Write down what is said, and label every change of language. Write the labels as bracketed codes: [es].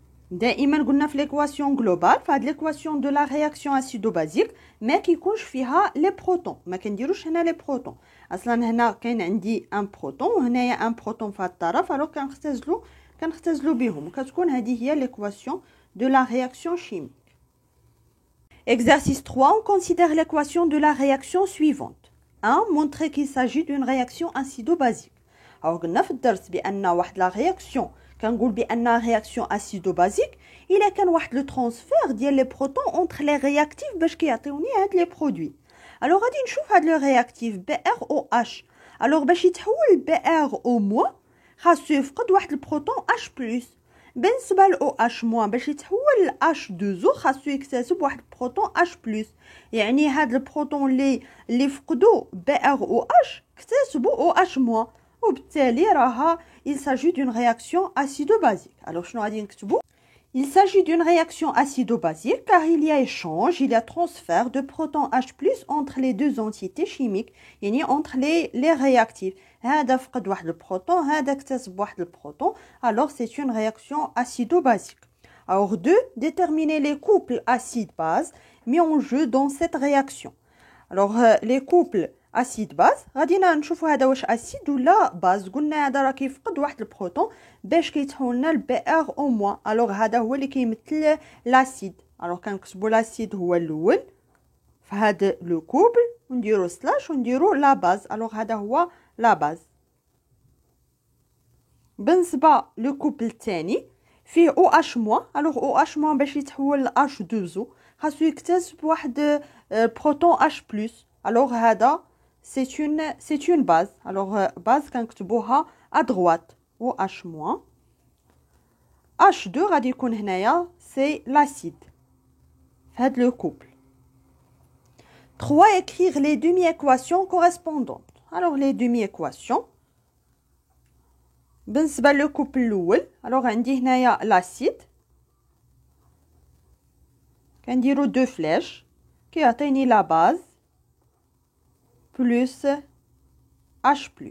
[ar] دائما قلنا في ليكواسيون جلوبال، في هاد ليكواسيون دو لا رياكسيون اسيدو بازيك ما كيكونش فيها لي بروتون، ما كنديروش هنا لي بروتون. اصلا هنا كاين عندي ان بروتون وهنايا ان بروتون في هاد الطرف، الوغ كنختزلو بهم، وكتكون هذه هي ليكواسيون [fr] de la réaction chimique. Exercice 3, on considère l'équation de la réaction suivante. 1. Montrer qu'il s'agit d'une réaction acido-basique. [ar] Alors, قلنا في الدرس بأن واحد لا رياكسيون كنقول بأن رياكسيون acido-basique إلا كان واحد لو ترانسفير ديال لي بروتون [fr] entre les réactifs [ar] باش كيعطيوني هاد لي برودوي. alors غادي نشوف هاد لو رياكتيف BrOH. alors باش يتحول BrO- خاصو يفقد واحد البروتون H+. بالنسبه ل OH- باش يتحول H2O خاصو يكتسب واحد البروتون H+. يعني هاد البروتون اللي فقدوا BrOH اكتسبوا OH-. وبالتالي راها [fr] il s'agit d'une réaction acido-basique. alors [ar] شنو غادي نكتبوا؟ [fr] il s'agit d'une réaction acido-basique car il y a échange, il y a transfert de protons H+ entre les deux entités chimiques, يعني entre les réactifs. [ar] هذا فقد واحد البروتون، هذا اكتسب واحد البروتون. [fr] alors c'est une réaction acido-basique. alors 2. déterminer les couples acide-base mis en jeu dans cette réaction. alors les couples [ar] اسيد باز غادي نشوفوا هذا واش اسيد ولا باز. قلنا هذا راه كيفقد واحد البروتون باش كيتحول لنا الBrO-. الوغ هذا هو اللي كيمثل لاسيد. الوغ كنكتبوا لاسيد هو الاول في هذا لو كوبل ونديروا سلاش ونديروا لا باز. الوغ هذا هو لا باز. بالنسبه لو كوبل الثاني فيه OH-. الوغ OH- باش يتحول ل H2O خاصو يكتسب واحد بروتون H+. [fr] الوغ هذا c'est une base. alors base [ar] كنكتبوها [fr] à droite OH-. [ar] H2 غادي يكون هنايا [fr] c'est l'acide [ar] في هاد لو كوبل. [fr] 3. écrire les demi-équations correspondantes. alors les demi-équations [ar] بالنسبه لو كوبل الاول alors عندي هنايا l'acide كنديرو دو فلاش كيعطيني لا باز بلس H+.